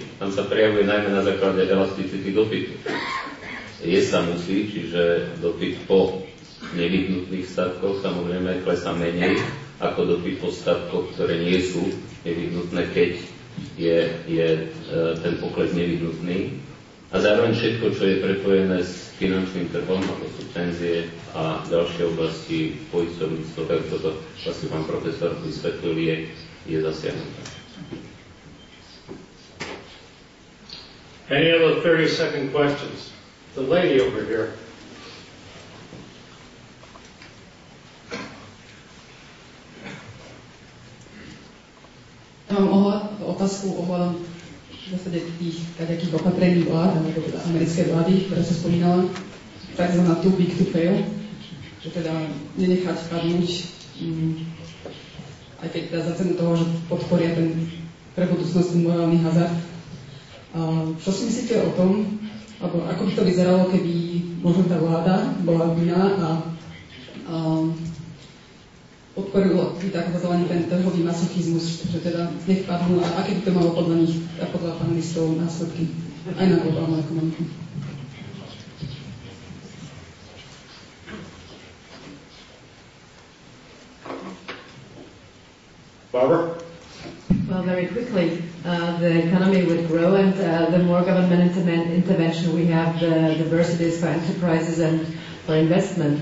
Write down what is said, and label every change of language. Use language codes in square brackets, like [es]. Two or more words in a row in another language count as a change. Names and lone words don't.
[sk] Tam sa prejavuje najmä na základe elasticity dopytu. Jesť sa musí, čiže dopyt po nevyhnutných statkoch samozrejme klesá menej ako dopyt po statkoch, ktoré nie sú nevyhnutné, keď je ten pokles nevyhnutný. A zároveň všetko, čo je prepojené s finančným trhom, ako sú penzie a ďalšie oblasti poisťovníctva, tak toto vlastne pán profesor vysvetlil, je zasiahnuté. [en] Any other 30-second questions? The lady over here. [sk] Ja mám otázku ohľadom v zásade tých takých opatrení vlád, alebo teda americkej vlády, ktorá sa spomínala, takzvaná [en] too big to fail, [sk] že teda nenechať padnúť, aj keď teda za cenu toho, že podporia ten pre budúcnosť ten morálny hazard. Čo si myslíte o tom, alebo ako by to vyzeralo, keby možno tá vláda bola vinná a podporilo takzvaný ten trhový masochizmus, že teda nech padnú, a aké by to malo podľa nich a podľa panelistov následky aj na globálnu ekonomiku. Barbara? [en] Well, very quickly, the economy would grow, and the more government intervention we have, the diversities for enterprises and for investment.